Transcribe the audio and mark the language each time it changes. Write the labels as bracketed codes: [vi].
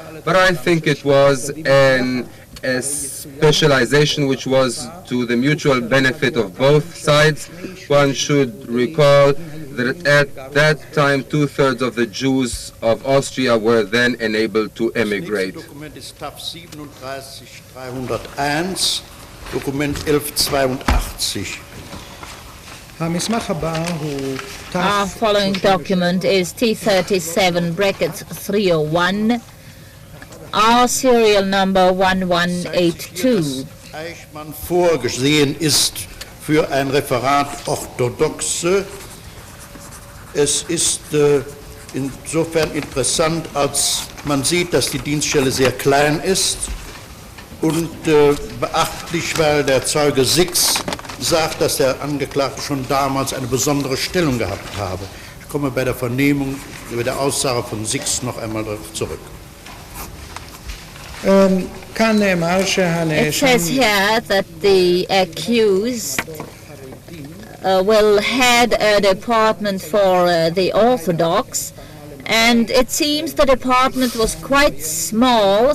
[en] But I think it was a specialization which was to the mutual benefit of both sides. One should recall that at that time 2/3 of the Jews of Austria were then enabled to emigrate. [de] Dokument ist TAF 37301, Dokument 1182. [en] Our following document is T37 brackets 301, our serial number 1182. [de] Eichmann vorgesehen ist für ein Referat Orthodoxe. Es ist insofern interessant, als man sieht, dass die Dienststelle sehr klein ist, und beachtlich, weil der Zeuge Six sagt, dass der Angeklagte schon damals eine besondere Stellung gehabt habe. Ich komme bei der Vernehmung über der Aussage von Six noch einmal darauf zurück. [en] It says here that the accused will head a department for the Orthodox, and it seems the department was quite small.